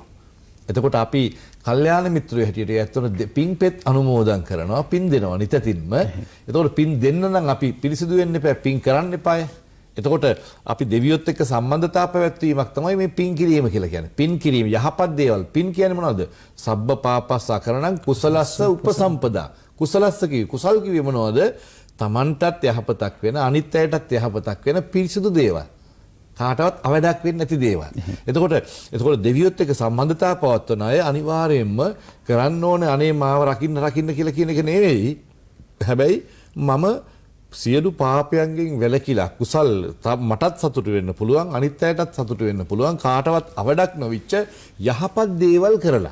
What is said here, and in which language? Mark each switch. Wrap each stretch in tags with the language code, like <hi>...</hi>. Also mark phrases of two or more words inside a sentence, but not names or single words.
<si>එතකොට අපි කල්යාණ මිත්‍රයෝ හැටියට ඇත්තට පින්පෙත් අනුමෝදන් කරනවා, පින් දෙනවා නිතින්ම. එතකොට පින් දෙන්න නම් අපි පිරිසිදු වෙන්න එපා, පින් කරන්න එපාය. එතකොට අපි දෙවියොත් එක්ක සම්බන්ධතා පැවැත්වීමක් තමයි මේ පින් කිරීම කියලා කියන්නේ. පින් කිරීම යහපත් දේවල්. පින් කියන්නේ මොනවද?</si> <pi>සබ්බ පාපස්ස කරණං කුසලස්ස උපසම්පදා.</pi> <si>කුසලස්ස කුසල් කිව්වේ මොනවද? තමන්ටත් යහපතක් වෙන, අනිත් අයටත් යහපතක් වෙන පිරිසිදු දේවල්. කාටවත් අවඩක් වෙන්නේ නැති දේවල්. එතකොට දෙවියොත් එක්ක සම්බන්ධතා පවත්වන අය අනිවාර්යයෙන්ම කරන්න ඕනේ අනේ මාව රකින්න කියලා කියන එක නෙවෙයි. හැබැයි මම සියලු පාපයන්ගෙන් වැළකීලා කුසල් මටත් සතුටු වෙන්න පුළුවන්, අනිත් අයටත් සතුටු වෙන්න පුළුවන්, කාටවත් අවඩක් නොවිච්ච යහපත් දේවල් කරලා.</si>